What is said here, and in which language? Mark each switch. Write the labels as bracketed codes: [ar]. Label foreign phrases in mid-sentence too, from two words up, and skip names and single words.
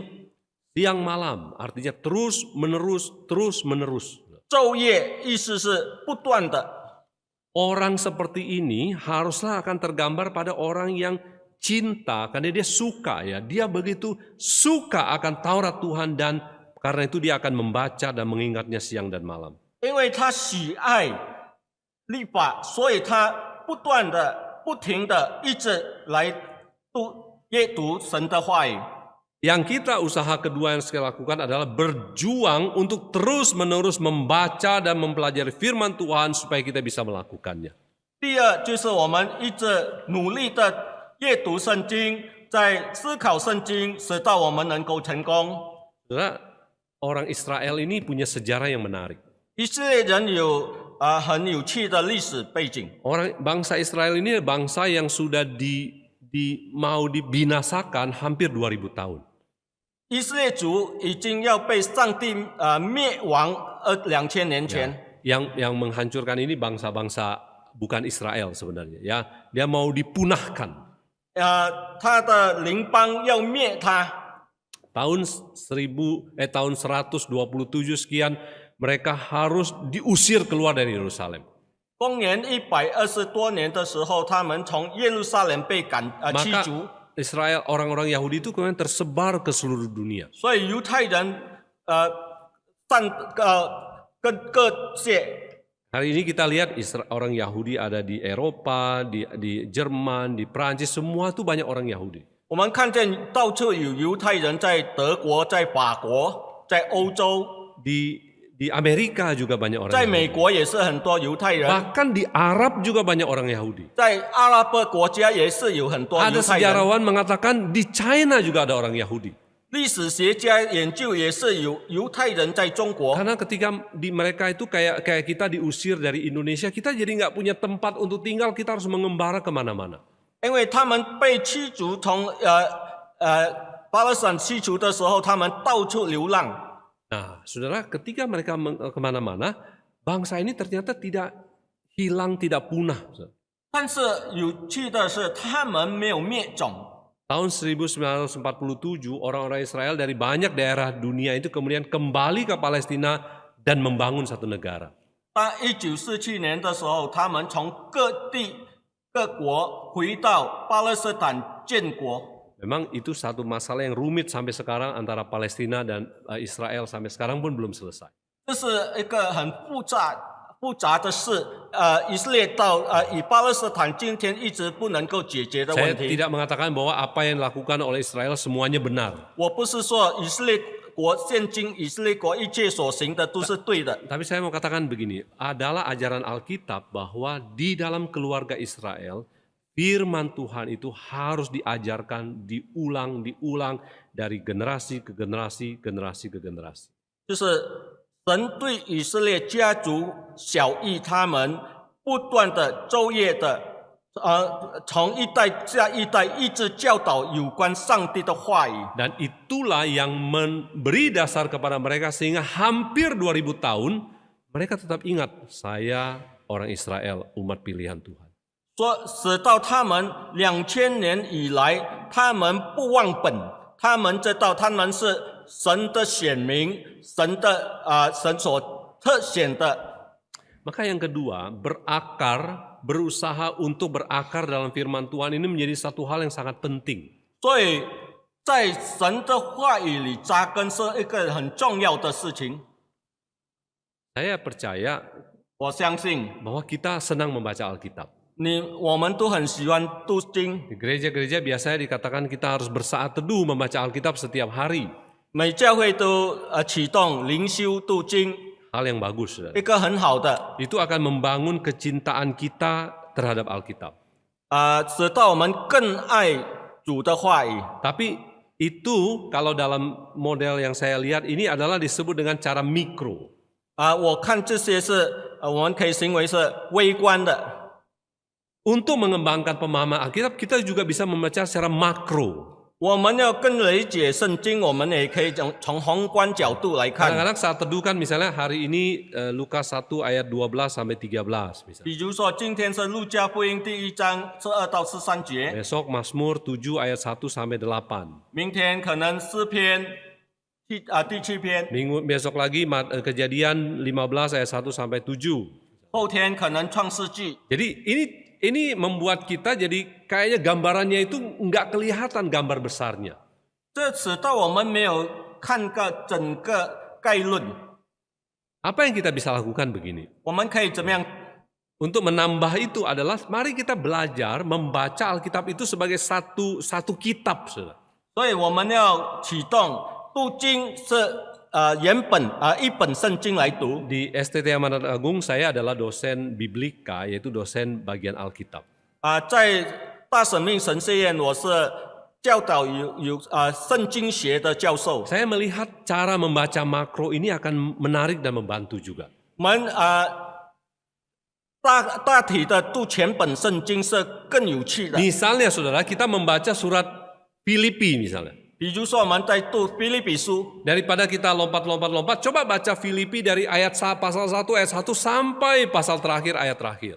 [id] Siang malam artinya terus menerus. [zh] 昼夜意思是不断的。 [id] Orang seperti ini haruslah akan tergambar pada orang yang cinta karena dia suka ya. Dia begitu suka akan Taurat Tuhan dan karena itu dia akan membaca dan mengingatnya siang dan malam. [zh] 因为他喜爱律法，所以他不停的一直来阅读神的话语。 [id] Yang kita usaha kedua yang saya lakukan adalah berjuang untuk terus-menerus membaca dan mempelajari firman Tuhan supaya kita bisa melakukannya. [zh] 第二就是我们一直努力的阅读圣经，在思考圣经，直到我们能够成功。 [id] Saudara, orang Israel ini punya sejarah yang menarik. [zh] 以色列人有很有趣的历史背景。 [id] Orang bangsa Israel ini bangsa yang sudah mau dibinasakan hampir 2000 tahun. [zh] 以色列族已经要被上帝灭亡2000年前。 [id] Yang menghancurkan ini bangsa-bangsa bukan Israel sebenarnya ya. Dia mau dipunahkan. [zh] 他的邻邦要灭他。 [id] Tahun 127 sekian mereka harus diusir keluar dari Yerusalem. [zh] 公元120多年的时候，他们从耶路撒冷被驱逐。 [id] Israel, orang-orang Yahudi itu kemudian tersebar ke seluruh dunia. [zh] 所以犹太人各界。 [id] Hari ini kita lihat orang Yahudi ada di Eropa, di Jerman, di Prancis, semua itu banyak orang Yahudi. [zh] 我们看见到处有犹太人在德国、在法国、在欧洲。 [id] Di Amerika juga banyak orang [zh] 在 [id] Yahudi. [zh] 美国也是很多犹太人。 [id] Bahkan di Arab juga banyak orang Yahudi. [zh] 在阿拉伯国家也是有很多 [id] Ada [zh] 犹太人。 [id] sejarawan mengatakan di China juga ada orang Yahudi. [zh] 历史学家研究也是有犹太人在中国。 [id] Karena ketika mereka itu kayak kita diusir dari Indonesia, kita jadi nggak punya tempat untuk tinggal, kita harus mengembara kemana-mana. [zh] 因为他们被驱逐，从巴勒斯坦驱逐的时候，他们到处流浪。 [id] Nah, saudara, ketika mereka kemana-mana, bangsa ini ternyata tidak hilang, tidak punah. [zh] 但是有趣的是，他们没有灭种。 [id] Tahun 1947 orang-orang Israel dari banyak daerah dunia itu kemudian kembali ke Palestina dan membangun satu negara. [zh] 当1947年的时候，他们从各地各国回到巴勒斯坦建国。 [id] Memang itu satu masalah yang rumit sampai sekarang antara Palestina dan Israel sampai sekarang pun belum selesai. [zh] 这是一个很复杂的事，以色列到以巴勒斯坦今天一直不能够解决的 [id] Saya [zh] 问题。 [id] tidak mengatakan bahwa apa yang dilakukan oleh Israel semuanya benar. [zh] 我不是说以色列国现今以色列国一切所行的都是对的， [id] Tapi saya mau katakan begini, adalah ajaran Alkitab bahwa di dalam keluarga Israel, firman Tuhan itu harus diajarkan, diulang dari generasi ke generasi, generasi ke generasi. [zh] 就是神对以色列家族小益他们不断的昼夜的，从一代下一代一直教导有关上帝的话语。 [id] Dan itulah yang memberi dasar kepada mereka sehingga hampir 2000 tahun mereka tetap ingat, saya orang Israel, umat pilihan Tuhan. [zh] 说使到他们2000年以来，他们不忘本，他们知道他们是神的选民，神所特选的。 [id] Maka yang kedua, berusaha untuk berakar dalam firman Tuhan ini menjadi satu hal yang sangat penting. [zh] 所以在神的话语里扎根是一个很重要的事情。 [id] Saya percaya [zh] 我相信 [id] bahwa kita senang membaca Alkitab. [zh] 我们都很喜欢读经， [id] Di gereja-gereja biasanya dikatakan kita harus bersaat teduh membaca Alkitab setiap hari. [zh] 每教会都启动灵修读经， [id] Hal yang bagus. Saudara. [zh] 一个很好的， [id] Itu akan membangun kecintaan kita terhadap Alkitab. [zh] 使到我们更爱主的话语。 [id] Tapi itu kalau dalam model yang saya lihat ini adalah disebut dengan cara mikro. [zh] 我看这些是我们可以行为是微观的。 [id] Untuk mengembangkan pemahaman Alkitab, kita juga bisa membaca secara makro. [zh] 我们要更理解圣经，我们也可以从宏观角度来看。 [id] Kadang-kadang saat teduh kan misalnya hari ini Lukas 1 ayat 12 sampai 13 misalnya. [zh] 比如说，今天是路加福音第1章12到13节， [id] Besok Mazmur 7 ayat 1 sampai 8. [zh] 明天可能诗篇第7篇， [id] Besok lagi Kejadian 15 ayat 1 sampai 7. [zh] 后天可能创世纪。 [id] Jadi ini membuat kita jadi kayaknya gambarannya itu nggak kelihatan gambar besarnya. [zh] 这使到我们没有看个整个概论。 [id] Apa yang kita bisa lakukan begini? [zh] 我们可以怎么样？ [id] Untuk menambah itu adalah mari kita belajar membaca Alkitab itu sebagai satu kitab, saudara. [zh] 所以我们要启动读经是原本一本圣经来读。 [id] Di STT Amanat Agung saya adalah dosen biblika, yaitu dosen bagian Alkitab. [zh] 在大使命神学院，我是教导有圣经学的教授。 [id] Saya melihat cara membaca makro ini akan menarik dan membantu juga. [zh] 我们大体的读全本圣经是更有趣的。 [id] Misalnya saudara, kita membaca surat Filipi misalnya. [zh] 比如说我们在读腓立比书， [id] Daripada kita lompat-lompat, coba baca Filipi dari pasal 1 ayat 1 sampai pasal terakhir ayat terakhir.